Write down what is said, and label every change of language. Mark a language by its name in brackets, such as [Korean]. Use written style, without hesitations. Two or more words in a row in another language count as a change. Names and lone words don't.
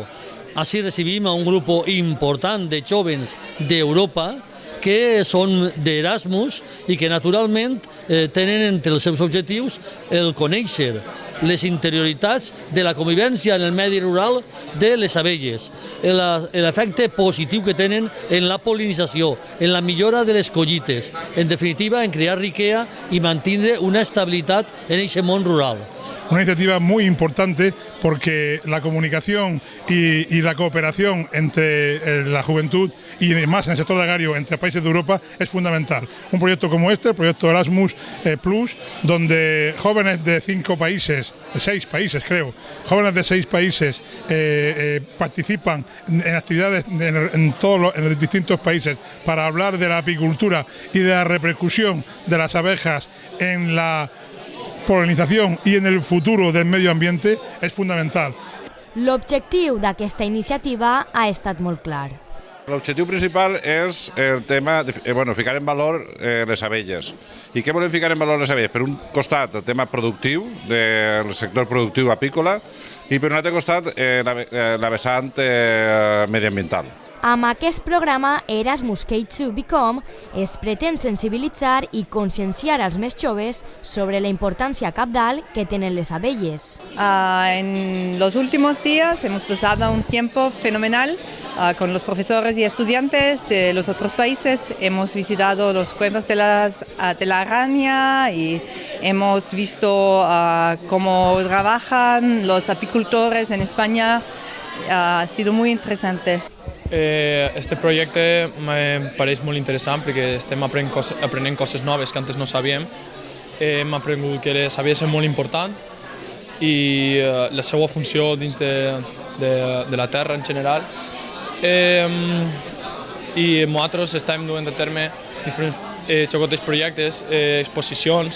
[Catalan] Així recibim a un grup important de jóvens d'Europa que són d'Erasmus i que naturalment tenen entre els seus objectius el conèixer les interioritats de la convivència en el medi rural de les abelles, l'efecte positiu que tenen en la pol·linització, en la millora de les collites, en definitiva en crear [Spanish] riqueza y mantener una estabilidad en ese [Catalan] món rural. [Spanish] Una iniciativa muy importante porque la comunicación y la cooperación entre la juventud y más en el sector agrario entre países de Europa es fundamental. Un proyecto como este, el proyecto Erasmus Plus, donde jóvenes de 5 países, de 6 países creo, jóvenes de 6 países participan en actividades en los distintos países para hablar de la apicultura y de la repercusión de las abejas en la polinización y en el futuro del medio ambiente [Catalan] és fundamental. L'objectiu d'aquesta iniciativa ha estat molt clar. L'objectiu principal és el tema de ficar en valor les abelles. I què volem ficar en valor les abelles? Per un costat el tema productiu, del sector productiu apícola, i per un altre costat la vessant mediambiental. Amb aquest programa Erasmus K2 Become es pretén sensibilitzar i conscienciar als més joves sobre la importància cabdal que tenen les abelles. [Spanish] En los últimos días hemos pasado un tiempo fenomenal con los profesores y estudiantes de los otros países. Hemos visitado los cuevas de la araña y hemos visto cómo trabajan los apicultores en España. Ha sido muy interesante. [Catalan] Este projecte me pareix molt interessant perquè estem aprenent coses noves que antes no sabíem. Hem aprengut que les abelles són molt importants i la seva funció dins de la terra en general. I nosaltres estem duent a terme diferents xocotets projectes, exposicions.